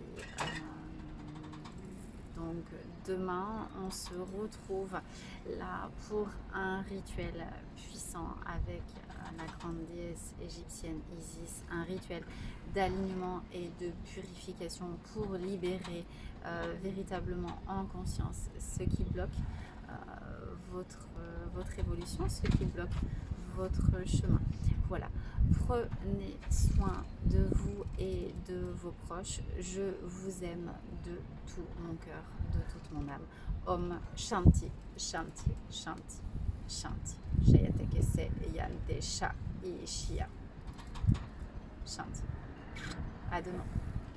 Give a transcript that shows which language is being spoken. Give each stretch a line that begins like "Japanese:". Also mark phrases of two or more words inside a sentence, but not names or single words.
French: Donc demain, on se retrouve là pour un rituel puissant avec la grande déesse égyptienne Isis, un rituel d'alignement et de purification pour libérer véritablement en conscience ce qui bloque votre évolution, ce qui bloque votre chemin. Voilà, prenez soin de vous et de vos proches. Je vous aime de tout mon cœur, de toute mon âme.
Sanskrit: Om Shanti, Shanti, Shanti, Shanti. Jayate Kese Yante Sha Ishia.
French: Shanti. À demain.